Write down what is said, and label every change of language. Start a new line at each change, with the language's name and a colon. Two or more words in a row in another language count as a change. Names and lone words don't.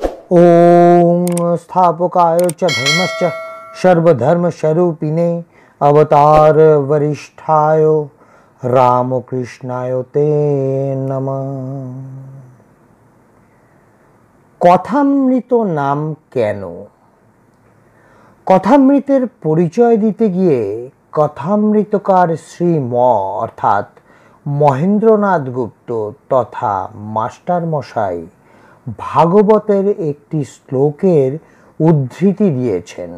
Sanskrit: ओम स्थापकाय च धर्मस्य सर्वधर्मस्वरूपिणे अवतार वरिष्ठाय रामकृष्णाय ते नमः।
Bangla: কথামৃত নাম কেন? কথামৃতের পরিচয় দিতে গিয়ে কথামৃতকার শ্রী অর্থাৎ মহেন্দ্রনাথ গুপ্ত তথা মাস্টার মশাই ভাগবতের একটি শ্লোকের উদ্ধৃতি দিয়েছেন।